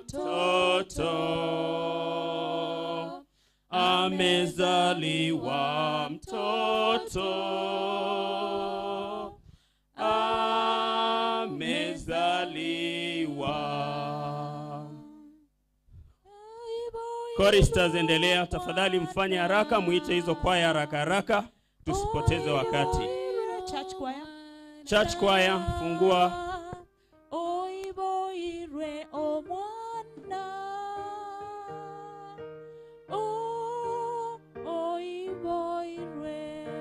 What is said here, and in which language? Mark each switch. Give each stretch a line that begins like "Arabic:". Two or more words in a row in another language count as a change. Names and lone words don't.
Swahili: mtoto, amezaliwa mtoto, amezaliwa. Choristers, endelea tafadhali, mfanye haraka, muite hizo kwaya haraka haraka, tusipoteze wakati.
English: Church choir. Church choir,
Swahili: fungua.
Gusii: Oiboire o mwana, oiboire.